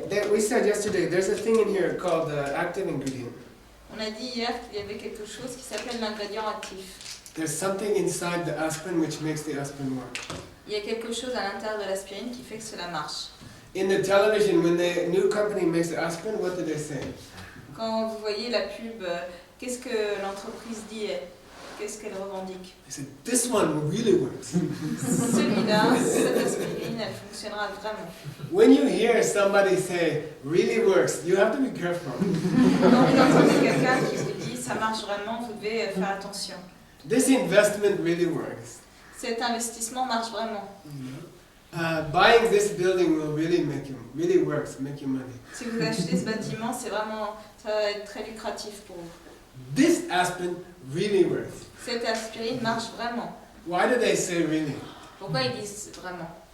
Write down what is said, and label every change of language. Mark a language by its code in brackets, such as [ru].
[en] We said yesterday, there's a thing in here called the active ingredient. [fr] On a dit hier qu'il y avait quelque chose qui s'appelle l'ingrédient actif. [en] There's something inside the aspirin which makes the aspirin work. [fr] Il y a quelque chose à l'intérieur de l'aspirine qui fait que cela marche. [en] In the television, when the new company makes the aspirin, what do they say? [fr] Quand vous voyez la pub, qu'est-ce que l'entreprise dit? Qu'est-ce qu'elle revendique? [en] They say, this one really works. [fr] Celui-là, cette aspirine, elle fonctionnera vraiment. [en] When you hear somebody say, really works, you have to be careful. [fr] Quand vous entendez quelqu'un qui vous dit ça marche vraiment, vous devez faire attention. [en] This investment really works. [fr] Cet investissement marche vraiment. [en] Buying this building will really works, make you money. [fr] Si vous achetez ce bâtiment, c'est vraiment, ça va être très lucratif pour vous. [en] This aspirin really works. [fr] Cette aspirine marche vraiment. [en] Why do they say really? [fr] Pourquoi ils disent vraiment?